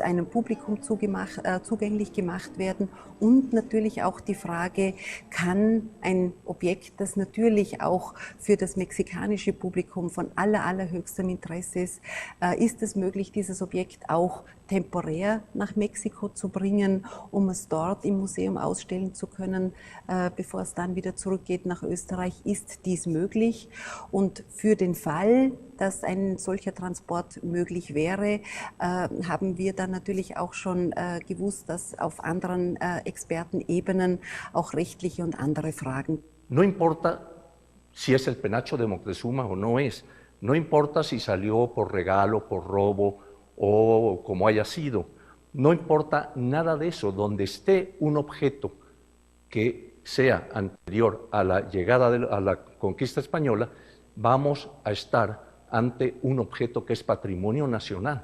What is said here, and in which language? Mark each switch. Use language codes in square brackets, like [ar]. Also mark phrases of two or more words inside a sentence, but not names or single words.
[de] einem Publikum zugänglich gemacht werden und natürlich auch die Frage, kann ein Objekt, das natürlich auch für das mexikanische Publikum von allerhöchstem Interesse ist es möglich, dieses Objekt auch temporär nach Mexiko zu bringen, um es dort im Museum ausstellen zu können, bevor es dann wieder zurückgeht nach Österreich, ist dies möglich. Und für den Fall, dass ein solcher Transport möglich wäre, haben wir dann natürlich auch schon gewusst, dass auf anderen Expertenebenen auch rechtliche und andere Fragen. [es] No importa si es el penacho de Moctezuma o no es, no importa si salió por regalo, por robo, o como haya sido, no importa nada de eso, donde esté un objeto que sea anterior a la llegada a la conquista española, vamos a estar ante un objeto que es patrimonio nacional.